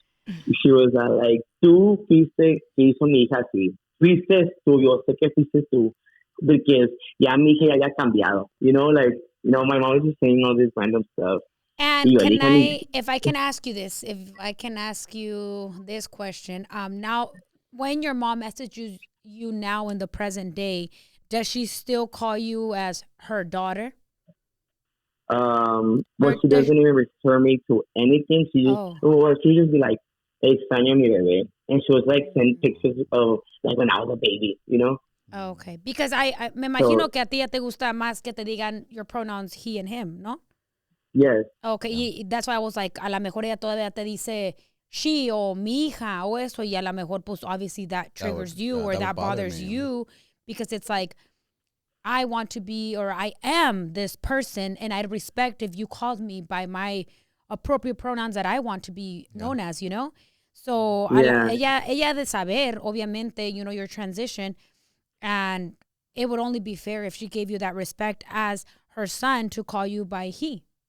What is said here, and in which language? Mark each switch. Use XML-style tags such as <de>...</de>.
<en>She was like,</en> <es>tú fuiste que hizo mi hija así. Fuiste tú, yo sé que fuiste tú.</es> <en>Because</en> <es>ya mi hija ya había cambiado.</es> <en>My mom was just saying all this random stuff. And if I can ask you this question, now, when your mom messages you now in the present day, does she still call you as her daughter? Well, she doesn't even refer me to anything. She just be like,</en> <es>extraño mi bebé.</es> <en>And she was like, send pictures of like when I was a baby, Okay. Because I</en> <es>me imagino que a ti ya te gusta más que te digan</es> <en>your pronouns he and him,</en> <es>¿no?</es> <en>Yes. Okay. Yeah. That's why I was like,</en> <es>a la mejor ella todavía te dice</es> <en>she</en> <es>o mi hija o eso, y a la mejor, pues</es> <en>obviously that triggers you or that bothers you, because it's like, I want to be, or I am this person, and I'd respect if you called me by my appropriate pronouns that I want to be known as, So,</en> <es>ella de saber, obviamente,</es> <en>your transition, and it would only be fair if she gave you that respect as her son to call you by he,</en>